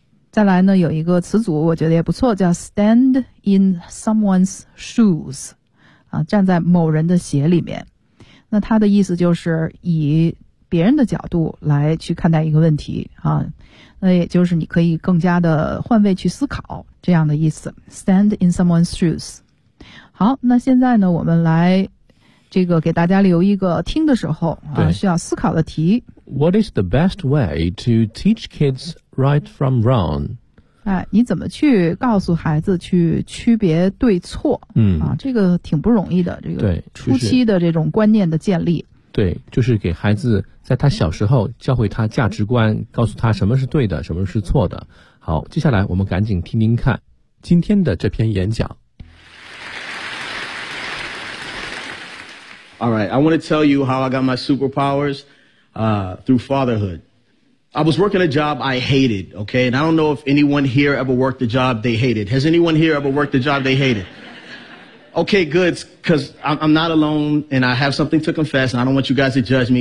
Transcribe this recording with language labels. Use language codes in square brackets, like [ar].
[zh] 再来呢有一个词组我觉得也不错，叫 [en] stand in someone's shoes [zh] 啊，站在某人的鞋里面，那他的意思就是以别人的角度来去看待一个问题啊，那也就是你可以更加的换位去思考这样的意思， stand in someone's shoes。好，那现在呢我们来这个给大家留一个听的时候啊需要思考的题。 [en] What is the best way to teach kids right from wrong？ [zh] 你怎么去告诉孩子去区别对错，这个挺不容易的，这个初期的这种观念的建立。对，对，就是给孩子在他小时候教会他价值观，告诉他什么是对的，什么是错的。好，接下来我们赶紧听听看今天的这篇演讲。 [en] All right, I want to tell you how I got my superpowers, through fatherhood. I was working a job I hated, okay? And I don't know if anyone here ever worked a job they hated. Has anyone here ever worked a job they hated? Okay, good, because I'm not alone and I have something to confess and I don't want you guys to judge me.